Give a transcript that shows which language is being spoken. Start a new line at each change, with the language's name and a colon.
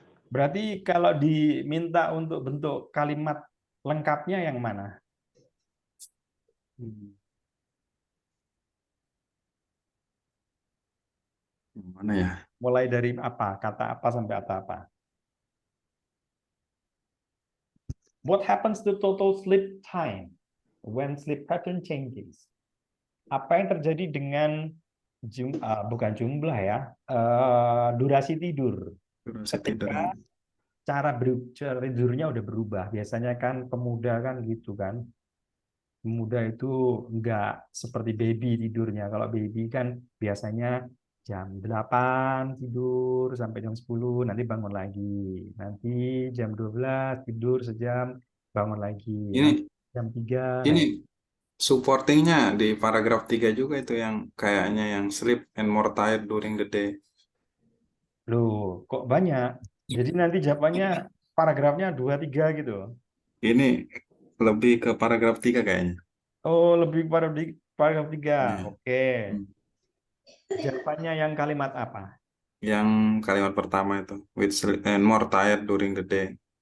Indonesian: Berarti kalau diminta untuk bentuk kalimat lengkapnya yang mana? Yang mana ya? Mulai dari apa? Kata apa sampai kata apa?
English: What happens to total sleep time when sleep pattern changes?
Indonesian: Apa yang terjadi dengan bukan jumlah ya, durasi tidur Durasi tidur. ketika cara tidurnya udah berubah. Biasanya kan pemuda kan gitu kan. Pemuda itu enggak seperti baby tidurnya. Kalau baby kan biasanya jam 8 tidur sampai jam 10 nanti bangun lagi. Nanti jam 12 tidur sejam bangun lagi. Nanti Ini jam 3 ini naik. supportingnya di paragraf 3 juga itu yang kayaknya yang
English: sleep and more tired during the day.
Indonesian: Loh, kok banyak? Jadi nanti jawabannya paragrafnya 2 3 gitu. Ini lebih ke paragraf 3 kayaknya. Oh, lebih pada di paragraf 3. Ya. Oke. Jawabannya yang kalimat apa? Yang kalimat pertama itu
English: with sleep and more tired during the day.